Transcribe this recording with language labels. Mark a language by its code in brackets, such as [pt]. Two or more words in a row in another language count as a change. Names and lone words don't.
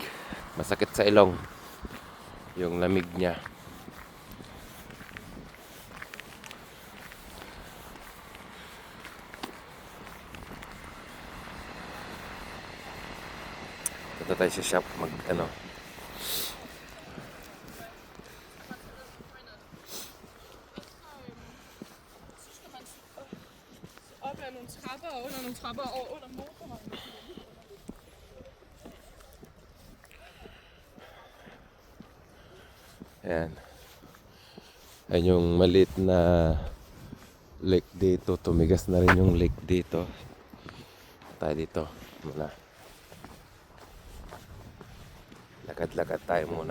[tl] Masakit sa ilong. Yung lamig niya. Punta tayo sa shop mag ano. [da] Op ad nogle trapper og under nogle trapper og under motorvejen. [tl] Ayan. Ayan yung maliit na lake dito. Tumigas na rin yung lake dito. Tayo dito muna. Lakad-lakad tayo muna.